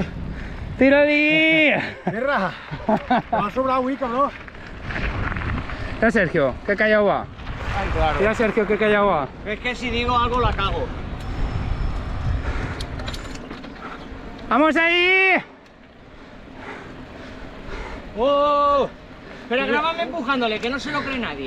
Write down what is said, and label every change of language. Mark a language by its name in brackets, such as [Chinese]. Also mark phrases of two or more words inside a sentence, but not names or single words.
[Catalan] ¡Tira-li! guerra. M'ha sobrat avui, cabró. [Spanish] Mira Sergio, qué callado va. Ay, claro. Mira Sergio, qué callado va. Es que si digo algo la cago. ¡Vamos ahí! ¡Oh! Pero grábame empujándole, que no se lo cree nadie.